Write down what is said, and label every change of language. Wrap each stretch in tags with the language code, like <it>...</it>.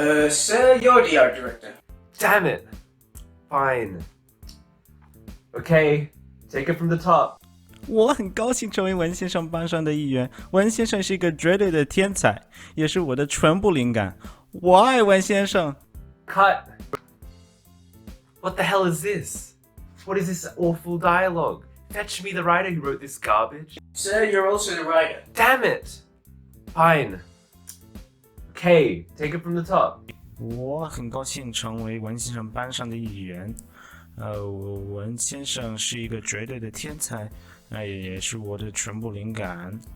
<en>Sir, you're the art director. Damn it. Fine. Okay, take it from the top.</en> <zh>我很高兴成为文先生班上的一员。文先生是一个绝对的天才，也是我的全部灵感。我爱文先生。</zh> <en>Cut. What the hell is this? What is this awful dialogue? Fetch me the writer who wrote this garbage. Sir, you're also the writer. Damn it. Fine. Okay, take it from the top.</en> <zh>我很高兴成为文先生班上的一员。文先生是一个绝对的天才，也是我的全部灵感。</zh>